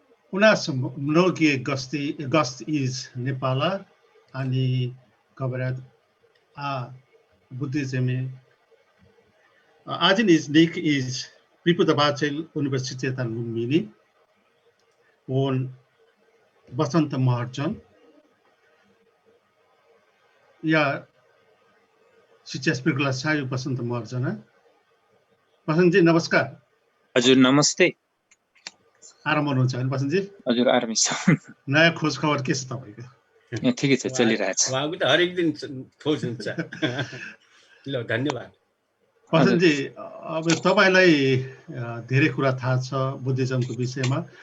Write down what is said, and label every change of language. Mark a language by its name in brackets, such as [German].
[Russian] U nas mnogie gości iz Nepala, они говорят о буддизме. Один из них из преподаватель университета Lumini, он Басанта Марджан. Я сейчас приглашаю Басанта Марджана. [Nepali] Басанजी नमस्कार। हजुर नमस्ते। आराम हुनुहुन्छ हैन बसन्तजी? हजुर आरामै छ। नयाँ खोज खबर के छ तपाईको? ठिकै छ, चलिरहेछ। उहाँको त हरेक दिन खोज हुन्छ। ल धन्यवाद। बसन्तजी, अब तपाईलाई धेरै कुरा थाहा छ बुद्धिज्मको विषयमा।